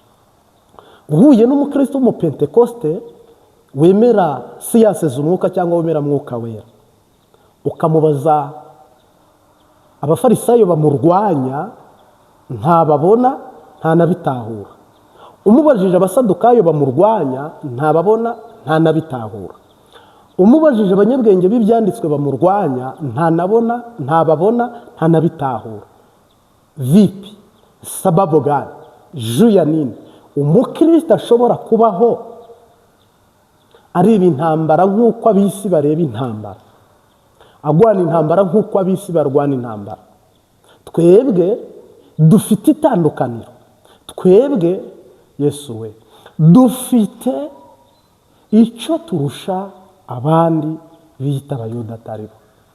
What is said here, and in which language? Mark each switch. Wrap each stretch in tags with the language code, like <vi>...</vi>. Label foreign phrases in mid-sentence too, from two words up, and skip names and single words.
<rw>Uhuye n'umukristo w'umupentekoste wemera siyanse z'umwuka cyangwa wemera mwuka wera, ukamubaza abafarisayo bamurwanya, ntababona, ntanabitahura. Umubajije abasadukayo bamurwanya, ntababona, ntanabitahura. Umubajije abanyabwenge b'ibyanditswe bamurwanya, ntababona, ntanabitahura.</rw> <sw>Vipi? Sababu gani? Juu ya nini</sw> <rw>umukristo ashobora kubaho areba intambara nk'uko ab'isi bareba intambara, agwana intambara nk'uko ab'isi barwana intambara? Twebwe dufite itandukaniro. Twebwe Yesu we dufite icyo turusha abandi bita abayuda atari bo.</rw>